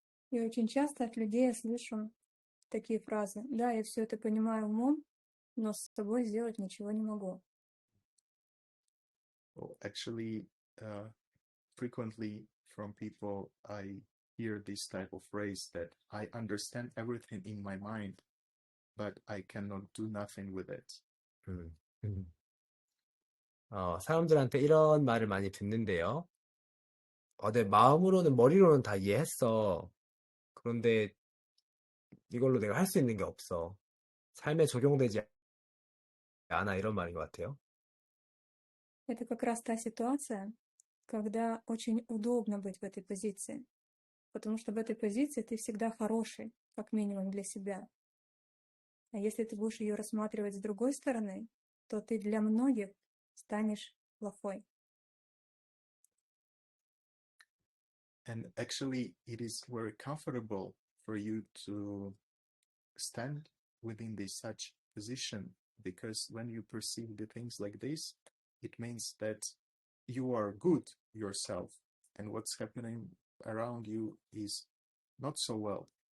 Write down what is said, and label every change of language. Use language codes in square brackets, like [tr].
[ru] И очень часто от людей я слышу такие фразы: да, я все это понимаю умом, но с собой сделать ничего не могу. [en] Well, actually, frequently from people I hear this type of phrase that I understand everything in my mind, but I cannot do nothing with it. [ko] 사람들한테 이런 말을 많이 듣는데요. 내 마음으로는, 머리로는 다 이해했어. 그런데 이걸로 내가 할 수 있는 게 없어. 삶에 적용되지 않아, 이런 말인 것 같아요. [ru] Это как раз та ситуация, когда очень удобно быть в этой позиции, потому что в этой позиции ты всегда хороший, как минимум для себя. А если ты будешь ее рассматривать с другой стороны, то ты для многих станешь плохой. [en] And actually, it is very comfortable for you to stand within this such position, because when you perceive the things like this, it means that you are good yourself and what's happening around you is not so well.